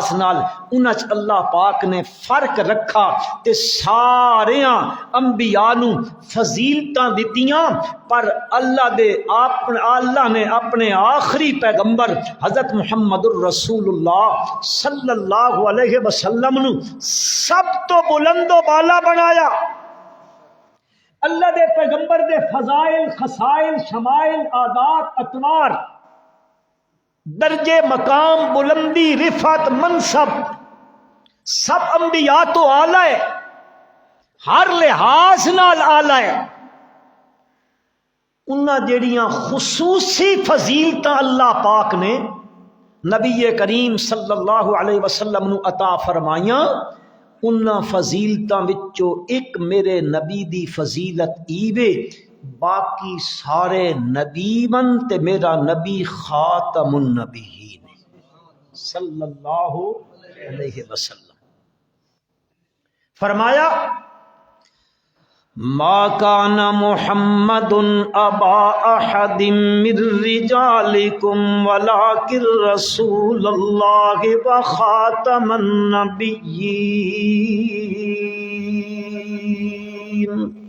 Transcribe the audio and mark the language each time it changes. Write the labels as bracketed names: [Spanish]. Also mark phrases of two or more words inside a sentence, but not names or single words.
[Punjabi] نال انہاں چ اللہ پاک نے فرق رکھا تے ساریاں انبیاء نو فضیلتاں دتیاں، پر اللہ نے اپنے آخری پیغمبر حضرت محمد الرسول اللہ [Arabic] صلی اللہ علیہ وسلم [Punjabi] نو سب تو بلند و بالا بنایا، اللہ دے پیغمبر دے فضائل خصائل شمائل عادات اطوار درجے مقام بلندی رفعت منصب سب انبیاء تو آلہ ہے، ہر لحاظ نال آلہ ہے، انہاں جڑیاں خصوصی فضیلتاں اللہ پاک نے نبی کریم [Arabic] صلی اللہ علیہ وسلم [Punjabi] نو عطا فرمائیاں، انہاں فضیلتاں وچوں ایک میرے نبی دی فضیلت ایوے، باقی سارے نبی من تے میرا نبی [Arabic] خاتم النبیین صلی اللہ علیہ وسلم۔ فرمایا ما کان محمد ابا احد من رجالکم ولکن رسول اللہ وخاتم النبیین۔